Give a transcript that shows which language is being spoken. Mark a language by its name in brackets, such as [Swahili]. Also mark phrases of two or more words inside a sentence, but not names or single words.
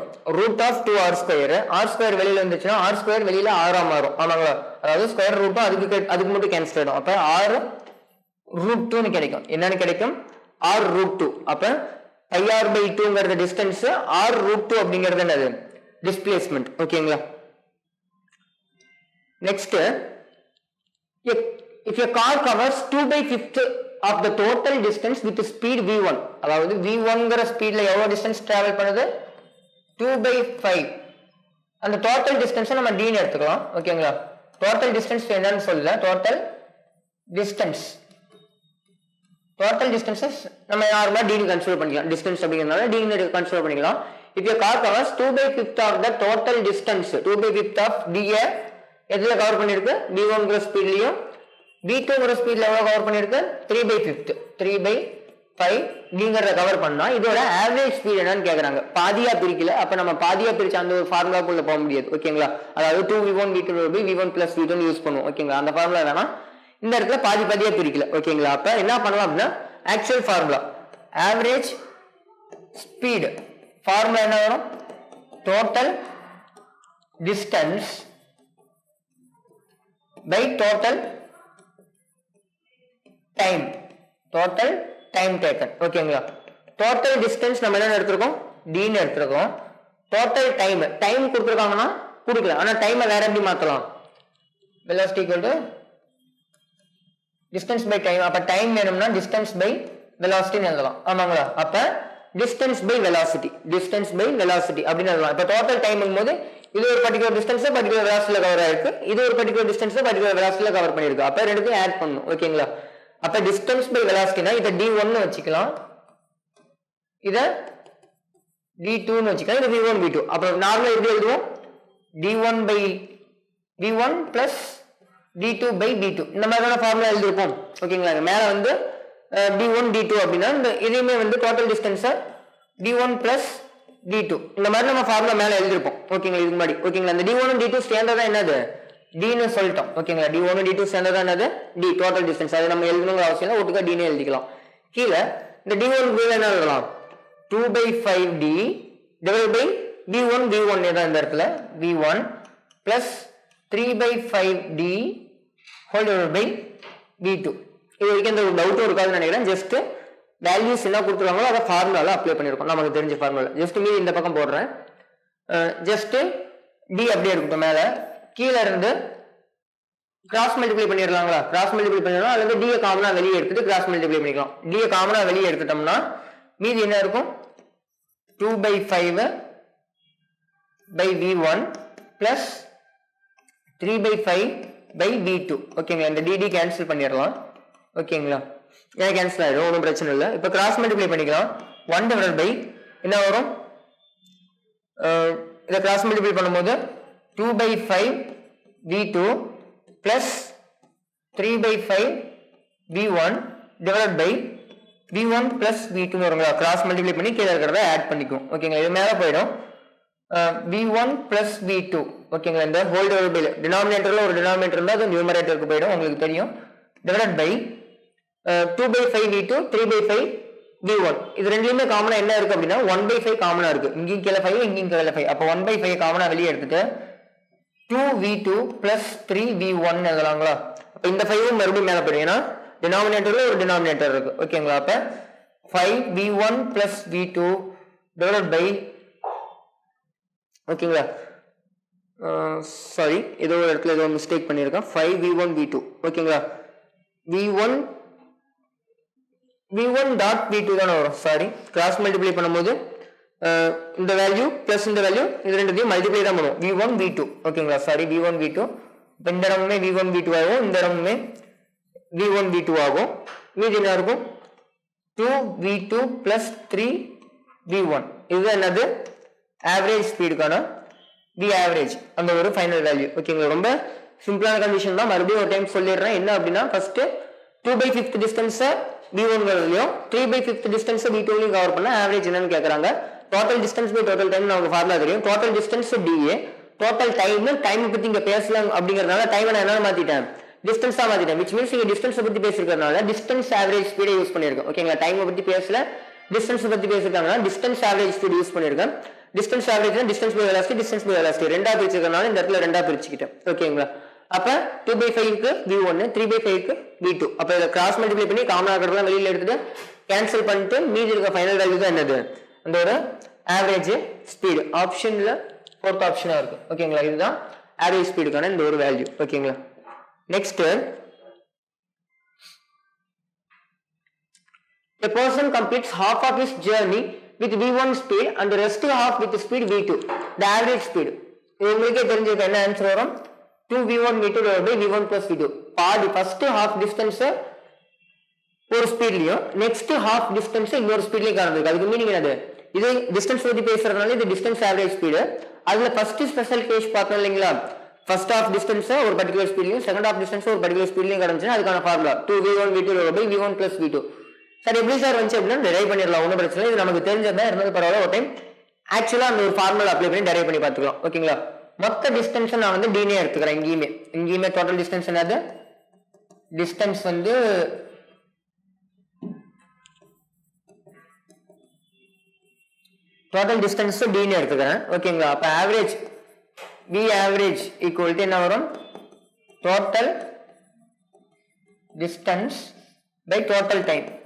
[English] root of 2r square, r square [Tamil] வெளியில வந்துச்சுன்னா [English] r square [Tamil] வெளியில ஆறா மாறும். ஆமாங்களா, அதாவது [English] square rootum [Tamil] அதுக்கு மட்டும் கேன்சல் ஆயிடும். அப்ப [English] r root 2 [Tamil] கிடைக்கும். என்னன்னு கிடைக்கும் [English] r root 2. [Tamil] அப்ப [English] pi r by [Tamil] 2ங்கிறது டிஸ்டன்ஸ், [English] r root 2 [Tamil] அப்படிங்கிறது என்னது டிஸ்பிளேஸ்மெண்ட். ஓகேங்களா, [English] நெக்ஸ்ட் if a car covers 2/5 of the total distance with speed v1, [Tamil] அதாவது v1ங்கற ஸ்பீட்ல எவ்வளவு [English] distance travel [Tamil] பண்ணுது 2/5. அந்த [English] total distance [Tamil] நம்ம d ன்னு எடுத்துக்கலாம். ஓகேங்களா, [English] total distance [Tamil] என்னன்னு சொல்லல, [English] total distance [Tamil] நம்ம நார்மலா d ன்னு கன்சிடர் பண்ணிக்கலாம். டிஸ்டன்ஸ் அப்படிங்கறதால d ன்னு கன்சிடர் பண்ணிக்கலாம். [English] if a car covers 2/5 of the total distance, 2/5 of d [Tamil] எதுல கவர் பண்ணிருக்கு v1ங்கற ஸ்பீட்லயும் v2ங்கற ஸ்பீட்ல எவ்வளவு கவர் பண்ணிருக்கு 3/5 நீங்கறத கவர் பண்ணா இதோட [English] average speed [Tamil] என்னன்னு கேக்குறாங்க. பாதியா பிரிக்கல, அப்ப நம்ம பாதியா பிரிச்ச அந்த ஒரு ஃபார்முலாக்குள்ள போக முடியாது. ஓகேங்களா, அதாவது [English] 2v1 v2 v1 plus v2 [Tamil] யூஸ் பண்ணுவோம். ஓகேங்களா, அந்த ஃபார்முலா வேணா இந்த இடத்துல பாதியா பிரிக்கல. ஓகேங்களா, அப்ப என்ன பண்ணலாம் அப்படின்னா [English] actual formula average speed formula [Tamil] என்ன வரும் [English] total distance by total time taken. [Tamil] ஓகேங்களா, [English] total distance [Tamil] நம்ம என்ன எடுத்துறோம் d ன்னு எடுத்துறோம். [English] total time [Tamil] கொடுத்திருக்காங்கன்னா கொடுக்கல, ஆனா டைமை வேற எப்படி மாத்தலாம் [English] velocity equal to distance by time. [Tamil] அப்ப டைம் வேணும்னா [English] distance by velocity [Tamil] ன்னு எழுதலாம். ஆமாங்களா, அப்ப [English] distance by velocity [Tamil] அப்படின்னு எழுதலாம். இப்ப [English] total time [Tamil] ங்கும்போது இது ஒரு [English] particular distance particular velocity [Tamil] கவர் ஆயிருக்கு, இது ஒரு [English] particular distance particular velocity [Tamil] கவர் பண்ணிருக்கு. அப்ப ரெண்டுத்தையும் ஆட் பண்ணனும். ஓகேங்களா, அப்ப [English] distance by velocity [Tamil] இத d1 ன்னு வச்சுக்கலாம், இத d2 ன்னு வச்சுக்கலாம், இது v1 v2. அப்ப நார்மலா எப்படி எழுதுவோம் [English] d1 by v1 plus d2 by v2 [Tamil] இந்த மாதிரியான ஃபார்முலா எழுதிருப்போம். ஓகேங்களா, மேல வந்து d1 d2 அப்படினா இந்த இதையுமே வந்து [English] total distance d1 plus d2 [Tamil] இந்த மாதிரி நம்ம ஃபார்முலா மேல எழுதிருப்போம். ஓகேங்களா, இதுக்கு முன்னாடி. ஓகேங்களா, இந்த [English] d1 and d2 [Tamil] ஸ்டாண்டர்டா என்னது d ன்னு சொல்லிட்டோம். ஓகேங்களா, [English] d1 and d2 [Tamil] ஸ்டாண்டர்டா என்னது d [English] total distance. [Tamil] அது நம்ம எழுதணும்ங்கற அவசியம் இல்ல, ஒட்டுக்கா d ன்னு எழுதிக்கலாம். கீழ இந்த d1 க்கு என்ன எழுதலாம் [English] 2/5d divided by v1 [Tamil] ஏதா இந்த இடத்துல [English] v1 plus 3/5d whole divided by v2. [Tamil] இது வரைக்கும் இந்த டவுட் இருக்காதுன்னு நினைக்கிறேன். [English] just values [Tamil] என்ன கொடுத்துருக்காங்களோ அதை ஃபார்முலால அப்ளை பண்ணிருக்கோம், நமக்கு தெரிஞ்ச ஃபார்முலா. ஜஸ்ட் மீதி இந்த பக்கம் போடுறேன். ஜஸ்ட் டி அப்படியே இருக்கட்டும். மேல கீழ இருந்து [English] cross multiply [Tamil] பண்ணிடலாங்களா, [English] cross multiply [Tamil] பண்ணிடலாம், அல்லது டி காமனா வெளியே எடுத்துட்டு [English] cross multiply [Tamil] பண்ணிக்கலாம். டி காமனா வெளியே எடுத்துட்டோம்னா மீதி என்ன இருக்கும் [English] 2/5 by v1 plus 3/5 by v2 [Tamil] ஓகேங்களா இந்த dd கேன்சல் பண்ணிடலாம் ஓகேங்களா ஏன் கேன்சல் ஆயிடும் ஒன்றும் பிரச்சனை இல்லை இப்போ [English] cross multiply [Tamil] பண்ணிக்கலாம் [English] 1 divided by [Tamil] என்ன வரும் இதை கிராஸ் மல்டிப்ளை பண்ணும்போது [English] 2 by 5 v2 plus 3 by 5 v1 divided by v1 plus v2 [Tamil] வருங்களா [English] cross multiply [Tamil] பண்ணி கீழே இருக்கிறத ஆட் பண்ணிக்கும் ஓகேங்களா இது மேலே போயிடும் [English] v1 plus v2 [Tamil] ஓகேங்களா இந்த [English] whole divide by [Tamil] டினாமினேட்டர்ல ஒரு டினாமினேட்டர் இருந்தால் அது நியூமரேட்டருக்கு போயிடும் உங்களுக்கு தெரியும் [English] divided by 2 by 5 v2 3 by 5 v1 [Tamil] இது ரெண்டுலயுமே காமனா என்ன இருக்கு அப்படின்னா [English] 1 by 5 [Tamil] காமனா இருக்கு இங்கேயும் கீழே 5 இங்கேயும் கீழே 5 அப்போ [English] 1 by 5 [Tamil] காமனா வெளியே எடுத்துட்டு [English] 2v2 plus 3v1 [Tamil] எழுதலாங்களா அப்போ இந்த 5 மறுபடியும் மேலே போயிடும் ஏன்னா டினாமினேட்டர்ல ஒரு டினாமினேட்டர் இருக்கு ஓகேங்களா அப்போ [English] 5v1 plus v2 divided by [Tamil] ஓகேங்களா சாரி ஏதோ ஒரு இடத்துல ஏதோ மிஸ்டேக் பண்ணியிருக்கேன் 5v1 v2 ஓகேங்களா [English] v1 dot v2 [Tamil] தானே வரும் சாரி கிராஸ் மல்டிப்ளை பண்ணும்போது இந்த [English] value plus [Tamil] இந்த வேல்யூ இது ரெண்டுத்தையும் மல்டிப்ளை தான் பண்ணுவோம் v1 v2 ஓகேங்களா சாரி v1 v2 இப்போ இந்த இடமுமே v1 v2 ஆகும் இந்த இடமுமே v1 v2 ஆகும் மீதி என்ன இருக்கும் [English] 2v2 plus 3v1 [Tamil] இதுதான் என்னது [English] average speed v average [Tamil] அந்த ஒரு [English] final value [Tamil] ஓகேங்களா ரொம்ப [English] simple condition [Tamil] தான் மறுபடியும் ஒரு டைம் சொல்லிடுறேன் என்ன அப்படின்னா [English] first 2 by 5th distance [Tamil] v1 லையும் [English] 3 by 5th distance [Tamil] v2 லையும் கவர் பண்ண ஆவரேஜ் என்னன்னு கேக்குறாங்க [English] total distance by total time [Tamil] நமக்கு ஃபார்முலா தெரியும் [English] total distance dA total time [Tamil] பத்தி இங்க பேசலாம் அப்படிங்கறதுனால டைம் நான் என்ன மாத்திட்டேன் டிஸ்டன்ஸா மாத்திட்டேன் [English] which means [Tamil] இங்க டிஸ்டன்ஸ் பத்தி பேசிருக்கறதுனால [English] distance average speed [Tamil] யூஸ் பண்ணிருக்கேன் ஓகேங்களா டைம் பத்தி பேசல டிஸ்டன்ஸ் பத்தி பேசிருக்காங்க [English] distance average speed [Tamil] யூஸ் பண்ணிருக்கேன் [English] distance average distance by velocity [Tamil] ரெண்டா பிரிச்சிருக்கறதுனால இந்த இடத்துல ரெண்டா பிரிச்சுக்கிட்டேன் ஓகேங்களா அப்ப [English] 2 by 5 [Tamil] க்கு v1 [English] 3 by 5 [Tamil] க்கு v2 அப்ப இத [English] cross multiply [Tamil] பண்ணி காமனா இருக்கிறதெல்லாம் வெளியில எடுத்துட்டு கேன்சல் பண்ணிட்டு மீதி இருக்க [English] final value [Tamil] தான் என்னது அந்த ஒரு [English] average speed option fourth option [Tamil] இருக்கு ஓகேங்களா இதுதான் [English] average speed [Tamil] இந்த ஒரு வேல்யூ ஓகேங்களா நெக்ஸ்ட் [English] a person completes half of his journey with v1 speed and the rest half with speed v2 the average speed [Tamil] உங்களுக்கு தெரிஞ்சிருக்க என்ன ஆன்சர் வரும் [English] 2v1 v2 divided by v1 plus v2 [Tamil] பாதி [English] first half distance [Tamil] ஒரு ஸ்பீட்லயும் [English] next half distance [Tamil] இன்னொரு ஸ்பீட்லயும் காண்பிருக்கு அதுக்கு மீனிங் என்னது இது டிஸ்டன்ஸ் பத்தி பேசுறதுனால இது டிஸ்டன்ஸ் [English] average speed [Tamil] அதுல [English] first special case [Tamil] பார்த்தோம் இல்லைங்களா [English] first half distance [Tamil] ஒரு [English] particular speed second half distance [Tamil] ஒரு [English] particular speed [Tamil] காண்பிச்சா அதுக்கான ஃபார்முலா [English] 2v1 v2 divided by v1 plus v2 [Tamil] சார் எப்படி சார் வந்துச்சு அப்படின்னா டெரைவ் பண்ணிடலாம் ஒன்றும் பிரச்சனை இது நமக்கு தெரிஞ்சதா இருந்தது பரவாயில்ல ஒரு டைம் ஆக்சுவலா அந்த ஒரு [English] formula apply [Tamil] பண்ணி டெரைவ் பண்ணி பார்த்துக்கலாம் ஓகேங்களா மொத்த டிஸ்டன்ஸ் நான் வந்து d னே எடுத்துக்கிறேன் இங்கேயுமே [English] total distance [Tamil] என்னது டிஸ்டன்ஸ் வந்து [English] total distance [Tamil] d னே எடுத்துக்கிறேன் ஓகேங்களா அப்ப [English] average v average equal to [Tamil] என்ன வரும் [English] total distance by total time